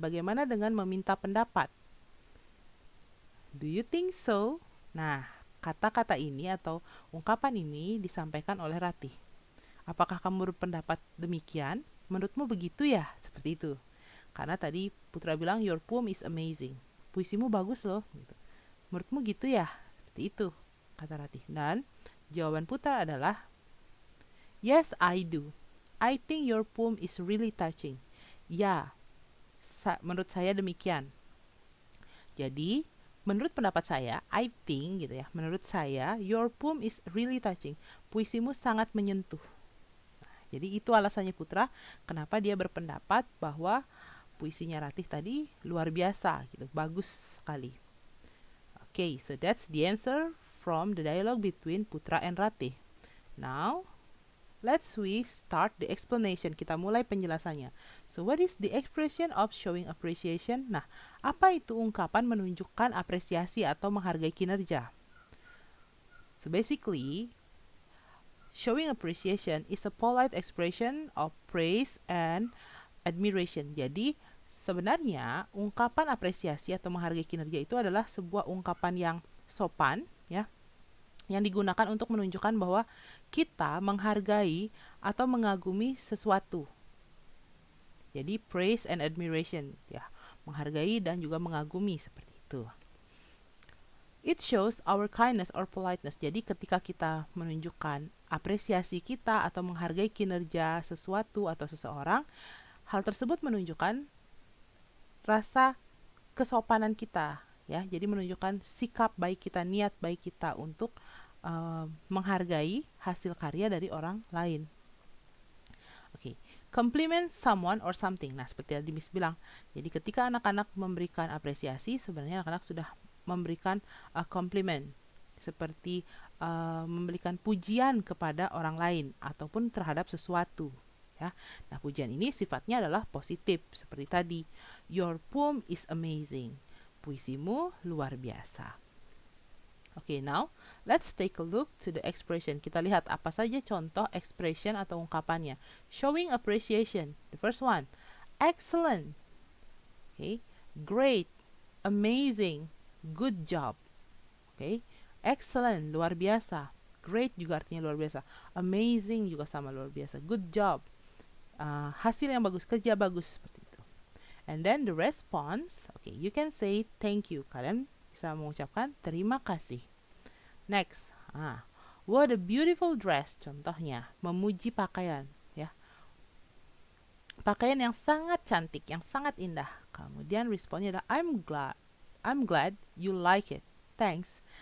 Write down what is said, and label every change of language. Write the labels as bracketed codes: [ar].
[id] Bagaimana dengan meminta pendapat? [en] Do you think so? [id] Nah, kata-kata ini atau ungkapan ini disampaikan oleh Ratih. Apakah kamu berpendapat demikian? Menurutmu begitu ya? Seperti itu. Karena tadi Putra bilang, [en] your poem is amazing. [id] Puisimu bagus loh. Menurutmu gitu ya? Seperti itu, kata Ratih. Dan jawaban Putra adalah, [en] yes, I do. I think your poem is really touching. [id] Ya, menurut saya demikian. Jadi, menurut pendapat saya, [en] I think [id] gitu ya. Menurut saya, [en] your poem is really touching. [id] Puisimu sangat menyentuh. Nah, jadi itu alasannya Putra kenapa dia berpendapat bahwa puisinya Ratih tadi luar biasa gitu, bagus sekali. [en] Okay, so that's the answer from the dialogue between Putra and Ratih. Now, let's start the explanation. [id] Kita mulai penjelasannya. [en] So, what is the expression of showing appreciation? [id] Nah, apa itu ungkapan menunjukkan apresiasi atau menghargai kinerja? [en] So, basically, showing appreciation is a polite expression of praise and admiration. [id] Jadi, sebenarnya ungkapan apresiasi atau menghargai kinerja itu adalah sebuah ungkapan yang sopan, ya, yang digunakan untuk menunjukkan bahwa kita menghargai atau mengagumi sesuatu. Jadi [en] praise and admiration, [id] ya, menghargai dan juga mengagumi, seperti itu. [en] It shows our kindness or politeness. [id] Jadi ketika kita menunjukkan apresiasi kita atau menghargai kinerja sesuatu atau seseorang, hal tersebut menunjukkan rasa kesopanan kita, ya. Jadi menunjukkan sikap baik kita, niat baik kita untuk menghargai hasil karya dari orang lain. [en] Oke, compliment someone or something. [id] Nah, seperti tadi Miss bilang, jadi ketika anak-anak memberikan apresiasi, sebenarnya anak-anak sudah memberikan compliment, seperti memberikan pujian kepada orang lain ataupun terhadap sesuatu, ya. Nah, pujian ini sifatnya adalah positif, seperti tadi, [en] your poem is amazing. [id] Puisimu luar biasa. [en] Okay, now let's take a look to the expression. [id] Kita lihat apa saja contoh expression atau ungkapannya. [en] Showing appreciation. The first one, excellent. Okay, great, amazing, good job. Okay, excellent, [id] luar biasa. Great juga artinya luar biasa. Amazing juga sama, luar biasa. Good job, hasil yang bagus, kerja bagus, seperti itu. [en] And then the response, okay, you can say thank you. [id] Kalian bisa mengucapkan terima kasih. [en] Next, what a beautiful dress. [id] Contohnya, memuji pakaian, ya. Pakaian yang sangat cantik, yang sangat indah. Kemudian responnya adalah [en] I'm glad you like it. Thanks.